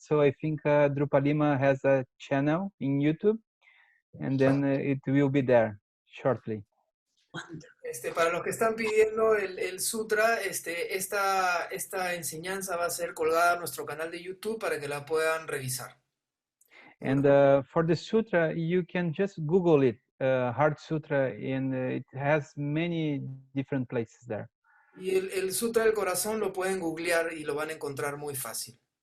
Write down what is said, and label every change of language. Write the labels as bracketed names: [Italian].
[English] So I think Drupalima has a channel in YouTube, and then it will be there shortly. [Spanish] Para los que están pidiendo el sutra, esta enseñanza va a ser colgada a nuestro canal de YouTube para que la puedan revisar. [English] And for the sutra, you can just Google it, Heart Sutra, and it has many different places there. [Spanish] Y el Sutra del Corazón lo pueden googlear y lo van a encontrar muy fácil.